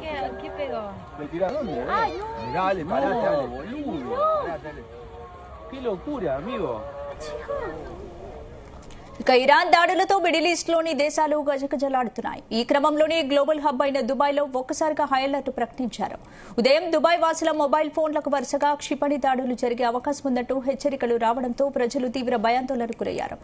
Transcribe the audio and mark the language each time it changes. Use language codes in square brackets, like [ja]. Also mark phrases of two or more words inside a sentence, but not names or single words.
[es] ¿Qué pegó? ¿Le tira dónde? ¡Ay, Dale, parate, dale. boludo! Parate, dale. ¡Qué locura, amigo! [te] ఇక ఇరాన్ దాడులతో మిడిల్ ఈస్ట్ లోని దేశాలు గజగజలాడుతున్నాయి. ఈ క్రమంలోనే [en] global hub [te] అయిన దుబాయ్లో ఒక్కసారిగా [en] high alert [te] ప్రకటించారు. ఉదయం దుబాయ్ వాసుల [en] mobile phonelaku [te] వరుసగా క్షిపణి దాడులు జరిగే అవకాశం ఉందంటూ హెచ్చరికలు రావడంతో ప్రజలు తీవ్ర భయాందోళనకు గురయ్యారు.